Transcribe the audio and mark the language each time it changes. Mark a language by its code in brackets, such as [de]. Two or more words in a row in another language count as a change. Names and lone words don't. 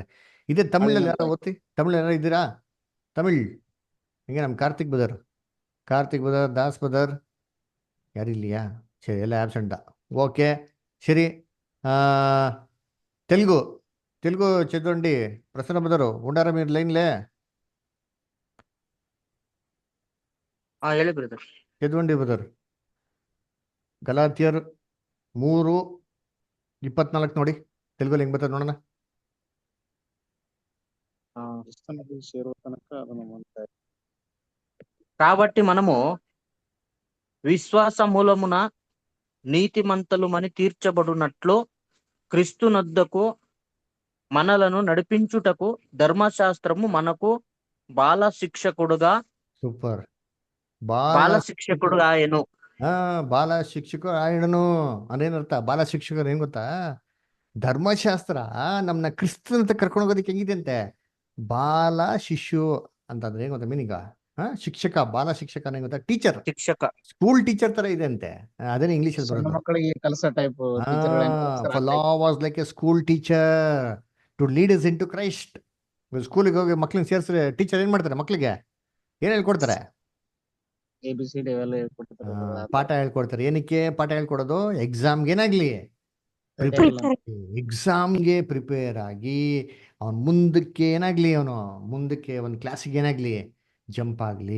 [kn] ಇದೇ ತಮಿಳಲ್ಲಿ ಯಾರೋ ಓದ್ತಿ, ತಮಿಳ್ ಯಾರು ಇದ್ದೀರಾ? ತಮಿಳ್ ಹಿಂಗೆ ನಮ್ಮ ಕಾರ್ತಿಕ್ ಬದರ್, ದಾಸ್ ಬದರ್ ಯಾರಿಲ್ಲಿಯಾ? ಸರಿ, ಎಲ್ಲ ಆಬ್ಸೆಂಟಾ? ಓಕೆ ಸರಿ. ತೆಲುಗು [te] చదువండి ప్రసన్న బదరు ఉండార మీరు లైన్లే [kn] ಹೇಳಿ ಬ್ರದರ್. [te] చదువండి బదర్ [kn] ಗಲಾತ್ಯರ್ 3:24 ನೋಡಿ, ತೆಲುಗಲ್ಲಿ ಹೆಂಗ್ ಬರ್ತದೆ ನೋಡೋಣ. ಕ್ರಿಸ್ತನಲ್ಲಿ ಸೇರುವ ತನಕ ಅದು ನಮ್ಮನ್ನು ಕಾಯ್ತದೆ. [te] కాబట్టి మనము విశ్వాస మూలమున నీతిమంతులమని తీర్చబడునట్లు క్రీస్తునొద్దకు మనలను నడిపించుటకు ధర్మశాస్త్రము మనకు బాల శిక్షకుడుగా ఆయను. [kn] ಬಾಲ ಶಿಕ್ಷಕರು ಆಯ್ಡನು ಅದೇನರ್ಥ? ಬಾಲ ಶಿಕ್ಷಕರು ಏನ್ ಗೊತ್ತಾ? ಧರ್ಮಶಾಸ್ತ್ರ ನಮ್ಮನ್ನ ಕ್ರಿಸ್ತನಂತ ಕರ್ಕೊಂಡು ಹೋಗೋದಕ್ಕೆ ಹೆಂಗಿದೆ ಅಂತೆ, ಬಾಲ ಶಿಶು ಅಂತಂದ್ರೆ ಏನ್ ಗೊತ್ತಾ ಮೀನಿಂಗ? ಶಿಕ್ಷಕ, ಬಾಲ ಶಿಕ್ಷಕ ಏನ್ ಗೊತ್ತಾ? ಟೀಚರ್, ಶಿಕ್ಷಕ, [en] school teacher [kn] ತರ ಇದೆ ಅಂತೆ. ಅದೇನೇ ಇಂಗ್ಲಿಷ್ ಅಲ್ಲಿ ಸಣ್ಣ ಬರೋದು. ಮಕ್ಕಳಿಗೆ ಕೆಲಸ ಟೈಪ್ [en] law was like a school teacher to lead us into Christ. [kn] ಸ್ಕೂಲಿಗೆ ಹೋಗಿ ಮಕ್ಳನ್ನ ಸೇರಿಸ್ರೆ ಟೀಚರ್ ಏನ್ ಮಾಡ್ತಾರೆ? ಮಕ್ಳಿಗೆ ಏನ್ ಹೇಳ್ಕೊಡ್ತಾರೆ? ABCD ಅವೆಲ್ಲ ಹೇಳ್ಕೊಡ್ತಾರೆ. ಪಾಠ ಹೇಳ್ಕೊಡ್ತಾರೆ. ಏನಕ್ಕೆ ಪಾಠ ಹೇಳ್ಕೊಡೋದು? ಎಕ್ಸಾಮ್ಗೆ ಏನಾಗ್ಲಿ, ಎಕ್ಸಾಮ್ಗೆ ಪ್ರಿಪೇರ್ ಆಗಿ ಅವನ್ ಮುಂದಕ್ಕೆ ಏನಾಗ್ಲಿ, ಅವನು ಮುಂದಕ್ಕೆ ಒಂದು ಕ್ಲಾಸಿಗೆ ಏನಾಗ್ಲಿ ಜಂಪ್ ಆಗ್ಲಿ.